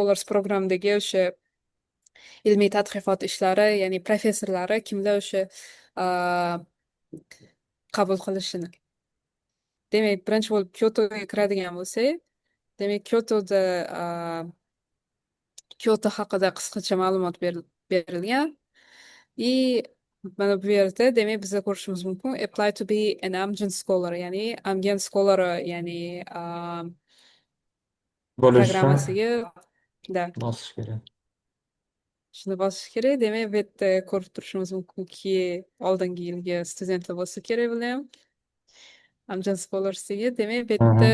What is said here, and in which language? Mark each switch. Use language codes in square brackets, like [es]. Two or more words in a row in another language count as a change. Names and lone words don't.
[uz] Scholars programdagi o'sha ilmiy tadqiqot ishlari, ya'ni professorlari kimlar o'sha ah, qabul qilishini. Demak, birinchi bo'lib Kyotoga kiradigan bo'lsak, demak, Kyoto haqida qisqacha ma'lumot berilgan. И mana bu yerda demak biza ko'rishimiz mumkin [en] apply to be an Amgen scholar, [uz] ya'ni Amgen scholar, ya'ni Bo'lish uchun programmasiga da bosish kerak. shuni bosish kerak. Demak, bu yerda ko'rib turishimiz mumkinki oldingi yilgi studentlar bo'lsa kerak bular ham. Amgen Scholarsiga demak bu yerda